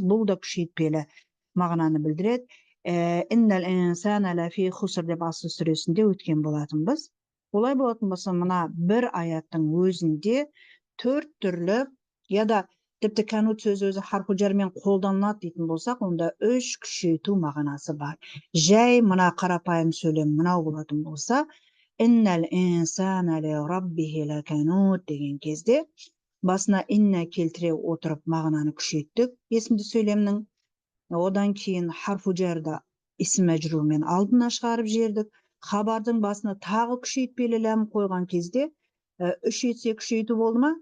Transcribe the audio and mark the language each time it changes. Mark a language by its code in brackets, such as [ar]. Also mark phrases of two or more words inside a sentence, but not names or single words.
[kk] Бұл да күшейтпелі мағынаны білдіреді. [ar] إن الإنسان لفي خسر [kk] деп Аср сүресінде өткен болатынбыз. Олай болатын болса, мына бір аяттың өзінде 4 түрлі, яда тіпті кәнут сөзі өзі [ar] حرف جر [kk] қолданылады дейтін болсақ, онда 3 күшейту мағынасы бар. Жай мына қарапайым сөйлем мынау болатын болса, [ar] إن الإنسان لربه لكنود [kk] деген кезде басына инна келтіре отырып мағынаны күшейттік есімді сөйлемнің. Одан кейін [ar] حرف جر اسم مجرور [kk] алдына шығарып жердік. Хабардың басына тағы күшейтпелі ләм қойған кезде 3 есе күшейту болды ма?